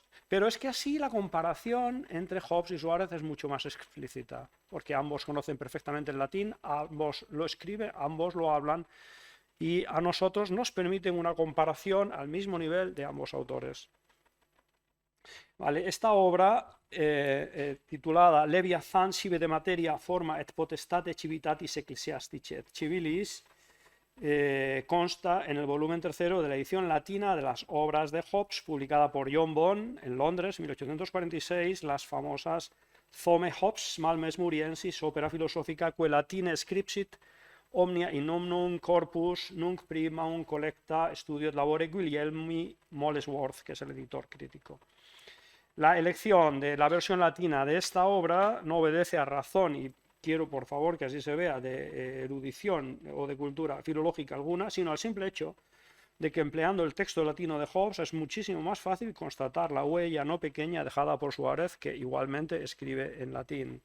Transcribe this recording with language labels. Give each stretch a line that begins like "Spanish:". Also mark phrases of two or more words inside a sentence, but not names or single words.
Spanish: Pero es que así la comparación entre Hobbes y Suárez es mucho más explícita, porque ambos conocen perfectamente el latín, ambos lo escriben, ambos lo hablan, y a nosotros nos permiten una comparación al mismo nivel de ambos autores. Vale, esta obra, titulada Leviathan sive de materia forma et potestate civitatis ecclesiastici et civilis, consta en el volumen tercero de la edición latina de las obras de Hobbes, publicada por John Bond en Londres, 1846, las famosas Thome Hobbes Malmes Muriensis, opera philosophica que latine scripsit omnia in omnum corpus nunc primum collecta studiot labore Guglielmi Molesworth, que es el editor crítico. La elección de la versión latina de esta obra no obedece a razón y quiero, por favor, que así se vea, de erudición o de cultura filológica alguna, sino al simple hecho de que empleando el texto latino de Hobbes es muchísimo más fácil constatar la huella no pequeña dejada por Suárez, que igualmente escribe en latín.